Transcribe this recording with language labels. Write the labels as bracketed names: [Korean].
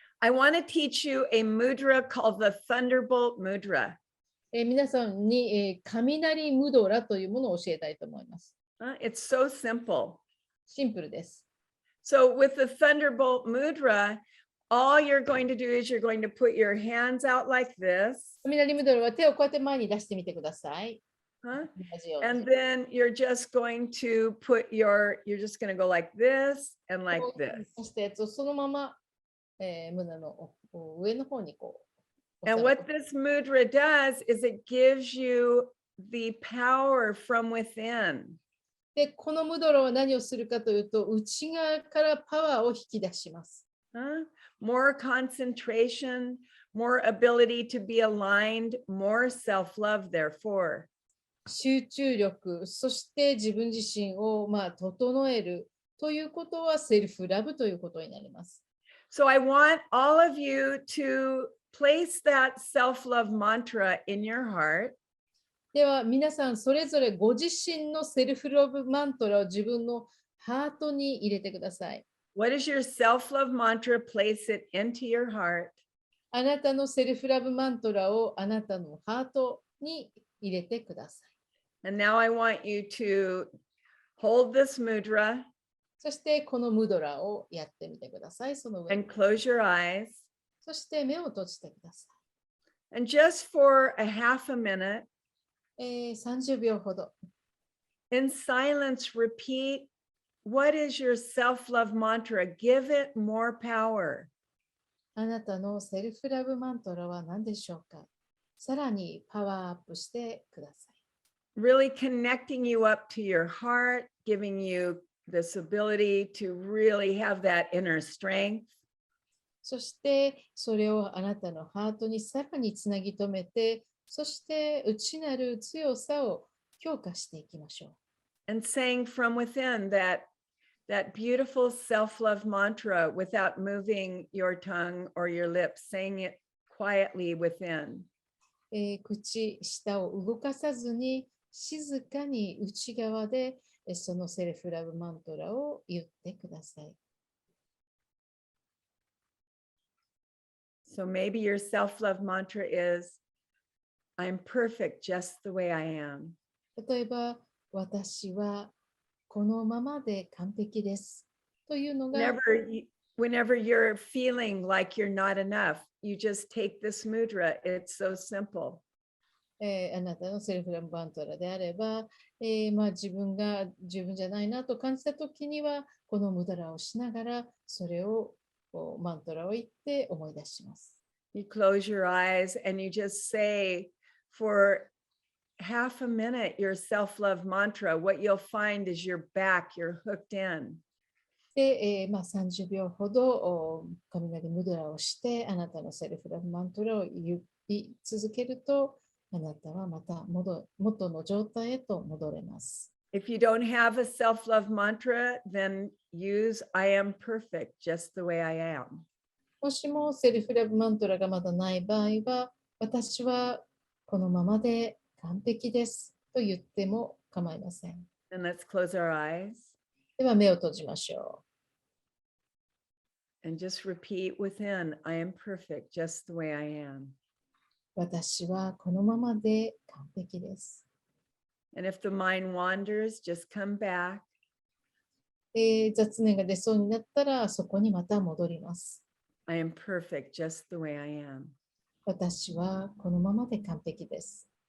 [English] I want to teach you a mudra called the Thunderbolt Mudra. [Japanese] 皆さんに、雷ムドラというものを教えたいと思います。 [English] It's so simple. [Japanese] シンプルです。 [English] So with the Thunderbolt Mudra, all you're going to do is you're going to put your hands out like this. [Japanese] 雷ムドラは手をこうやって前に出してみてください。 [English] And then you're just going to you're just going to go like this and like this. [Japanese] そしてそのまま、胸の上の方にこう。 [English] And what this mudra does is it gives you the power from within. [Japanese] で、このムドラは何をするかというと、内側からパワーを引き出します。 [English] More concentration, more ability to be aligned, more self-love, therefore. [Japanese] 集中力、そして自分自身を整えるということはセルフラブということになります。 [English] So I want all of you to place that self-love mantra in your heart. [Japanese] では皆さんそれぞれご自身のセルフラブマントラを自分のハートに入れてください。 [English] What is your self-love mantra? Place it into your heart. [Japanese] あなたのセルフラブマントラをあなたのハートに入れてください。 [English] And now I want you to hold this mudra. [Japanese] そしてこのムドラをやってみてください。その上 [English] And close your eyes. [Japanese] そして目を閉じてください。 [English] And just for a half a minute, [Japanese] 30秒ほど。 [English] in silence, repeat what is your self-love mantra? Give it more power. [Japanese] あなたのセルフラブマントラは何でしょうか。さらにパワーアップしてください。 [English] Really connecting you up to your heart, giving you this ability to really have that inner strength. [Japanese] そしてそれをあなたのハートにさらにつなぎ止めて、そして内なる強さを強化していきましょう。 [English] And saying from within that beautiful self-love mantra without moving your tongue or your lips, saying it quietly within. [Japanese] 口、舌を動かさずに静かに内側でそのセルフラブマントラを言ってください。 [English] So maybe your self-love mantra is, I'm perfect just the way I am. [Japanese] 例えば、私はこのままで完璧ですというのが、 [English] Whenever you're feeling like you're not enough, you just take this mudra. It's so simple. [Japanese] あなたのセルフラブマントラであれば、自分が十分じゃないなと感じたときには、このムダラをしながら、それをマントラを言って思い出します。 [English] You close your eyes and you just say for half a minute your self-love mantra. What you'll find is you're back, you're hooked in. [Japanese] で、30秒ほど雷ムドラをして、あなたのセルフラブマントラを言い続けると、あなたはまた元の状態へと戻れます。 [English] If you don't have a self-love mantra, then use I am perfect just the way I am. [Japanese] もしもセルフラブマントラがまだない場合は、私はこのままで完璧ですと言っても構いません。 [English] And let's close our eyes. [Japanese] では目を閉じましょ [English] う。And just repeat within, I am perfect just the way I am. [Japanese] 私はこのままで完璧です。 [English] And if the mind wanders, just come back. [Japanese] 雑念が出そうになったら、そこにまた戻ります。 [English] I am perfect just the way I am. [Japanese] 私はこのままで完璧です。